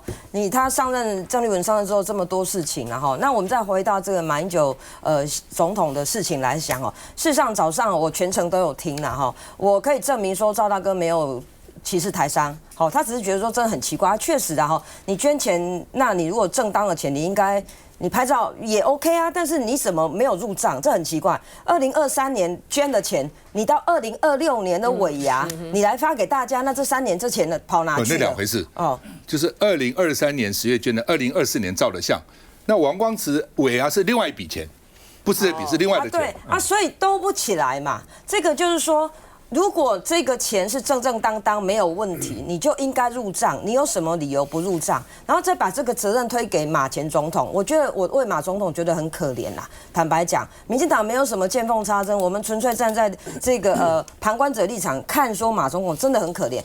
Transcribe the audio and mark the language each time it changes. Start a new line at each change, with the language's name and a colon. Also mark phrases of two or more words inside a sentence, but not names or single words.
Chinese: 她上任，鄭麗文上任之後這麼多事情然後，那我們再回到這個馬英九總統的事情來想哦。事實上早上我全程都有聽啦哈，我可以證明說趙大哥沒有歧視台商，好，他只是覺得說真的很奇怪，確實的哈，你捐錢，那你如果正當的錢，你應該你拍照也 OK 啊，但是你怎麼沒有入賬？這很奇怪。2023年捐的錢，你到2026年的尾牙，你來發給大家，那這3年這錢呢跑哪去了？那兩回事哦，就是2023年10月捐的，2024年照的相。那王光慈尾牙是另外一筆錢，不是這筆，是另外的錢。对啊，所以兜不起來嘛。這個就是說。如果這個錢是正正當當沒有問題，你就應該入賬。你有什麼理由不入賬？然後再把這個責任推給馬前總統，我覺得我為馬總統覺得很可憐啦。坦白講，民進黨沒有什麼見縫插針，我們純粹站在這個旁觀者立場看，說馬總統真的很可憐。